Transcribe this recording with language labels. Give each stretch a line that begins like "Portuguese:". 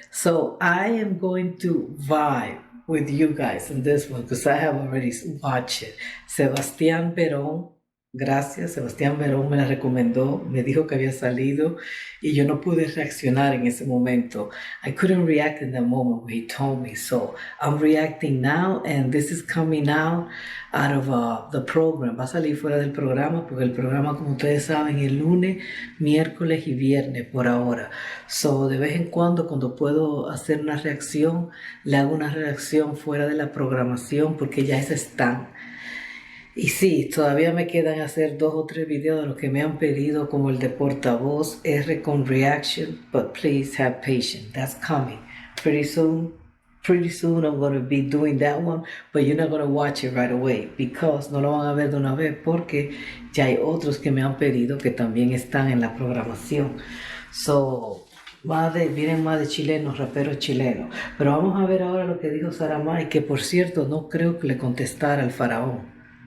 English: So I am going to vibe with you guys in this one because I have already watched it.
Spanish: Sebastián Verón, gracias. Sebastián Verón me la recomendó, me dijo que había salido y yo no pude reaccionar en ese momento.
English: I couldn't react in the moment when he told me. So I'm reacting now and this is coming out of the program.
Spanish: Va a salir fuera del programa porque el programa, como ustedes saben, es lunes, miércoles y viernes por ahora.
English: So,
Spanish: de vez en cuando puedo hacer una reacción, le hago una reacción fuera de la programación porque ya esas están. Y sí, todavía me quedan hacer 2 o 3 videos de los que me han pedido, como el de portavoz, R con reaction,
English: but please have patience. That's coming pretty soon. Pretty soon I'm going to be doing that one, but you're not going to watch it right away because
Spanish: no lo van a ver de una vez porque ya hay otros que me han pedido que también están en la programación.
English: So,
Spanish: vienen más de chilenos, raperos chilenos. Pero vamos a ver ahora lo que dijo Zaramay, que por cierto no creo que le contestara al faraón.